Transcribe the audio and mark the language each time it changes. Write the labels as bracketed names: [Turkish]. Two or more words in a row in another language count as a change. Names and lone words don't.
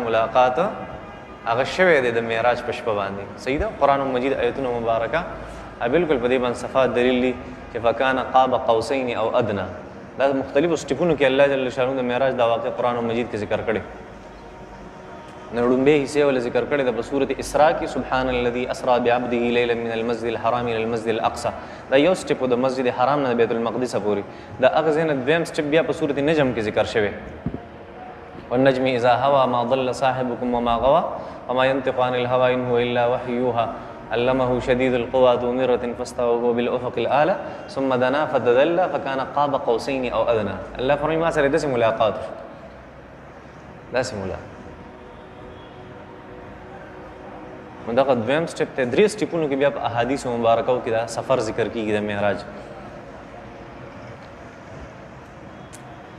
[Pashto] ملاقات هغه شوی دی د معراج په شپه باندې صحیح ده قرآن مجید آیتونه مبارکه بالکل په دې باندې صفات دلیل دي چې [Arabic] فکان قاب قوسین او ادنى [Pashto] دا مختلفو سټیپونو کې الله جل شانو د معراج دا واقع قرآن مجید کې ذکر کړی نو لومبۍ حصې ول ذکر کړی د په سورت اسراء کې [Arabic] سبحان الذي اسرا بعبده ليلا من المسجد الحرام الى المسجد [Pashto] الاقصى دا یو سټیپ د مسجد حرام نه بیت المقدس پورې دا هغه ځای نه دویم سټیپ بیا په سورت نجم کې ذکر شوی [Arabic] والنجم اذا هوى ما ضل صاحبكم وما غوى وما ينطق عن الهوى ان هو الا وحي يوحى علمه شديد القوى ذو مرة فاستوى وهو بالافق الاعلى ثم دنا فتدلى فكان قاب قوسين او ادنى [Pashto] الله فرمایي ما سره داسې ملاقات داسې ملاقات دغه دویم سټیپ ته درې سټیپونو کې بیا په احادیثو مبارکو کې دا سفر ذکر کېږي د معراج